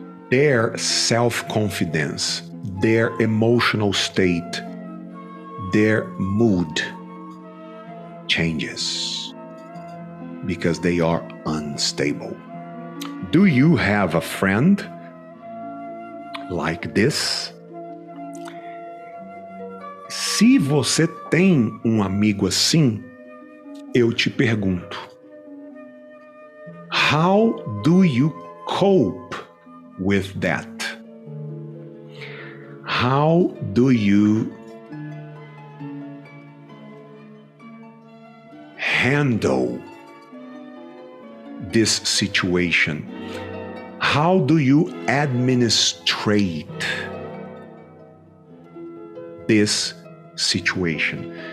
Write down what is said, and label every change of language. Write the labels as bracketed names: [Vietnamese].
[English] Their self-confidence, their emotional state, their mood changes because they are unstable. Do you have a friend like this? [Portuguese] Se você tem um amigo assim, eu te pergunto, [English] how do you cope with that? How do you handle this situation? How do you administrate this situation?